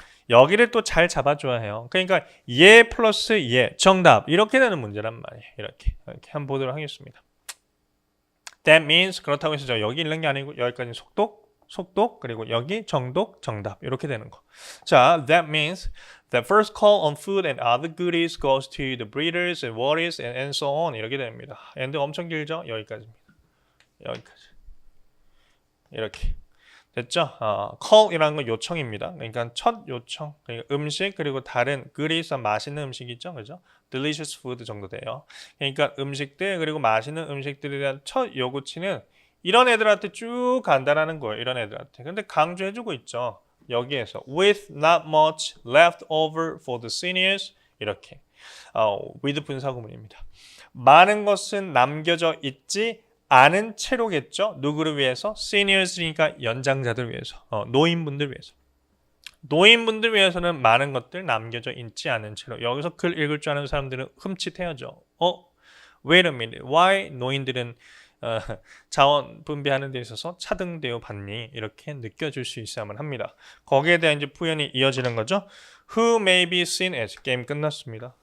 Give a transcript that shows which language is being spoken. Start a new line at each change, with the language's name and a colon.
Korean: 여기를 또 잘 잡아줘야 해요. 그러니까 예 플러스 예 정답 이렇게 되는 문제란 말이에요. 이렇게 한번 보도록 하겠습니다.
English: That means
Korean: 그렇다고 해서 여기 읽는 게 아니고 여기까지 속독 그리고 여기 정독 정답 이렇게 되는 거.
English: 자, that means the first call on food and other goodies goes to the breeders and warriors and so on
Korean: 이렇게 됩니다. and 엄청 길죠? 여기까지입니다. 여기까지 이렇게. 됐죠? call이라는 건 요청입니다. 그러니까 첫 요청, 그러니까 음식 그리고 다른 그리스 맛있는 음식이죠, 그죠?
English: delicious food
Korean: 정도 돼요. 그러니까 음식들 그리고 맛있는 음식들에 대한 첫 요구치는 이런 애들한테 쭉 간다라는 거예요. 이런 애들한테. 근데 강조해주고 있죠. 여기에서
English: with not much left over for the seniors 이렇게 with
Korean: 분사구문입니다. 많은 것은 남겨져 있지 아는 채로겠죠. 누구를 위해서? 시니어스니까 연장자들 위해서. 노인분들 위해서. 노인분들 위해서는 많은 것들 남겨져 있지 않은 채로. 여기서 글 읽을 줄 아는 사람들은 흠칫해야죠.
English: Wait a minute. Why
Korean: 노인들은 자원 분배하는 데 있어서 차등 대우 받니 이렇게 느껴질 수 있어야만 합니다. 거기에 대한 이제 표현이 이어지는 거죠.
English: Who may be seen as
Korean: 게임 끝났습니다.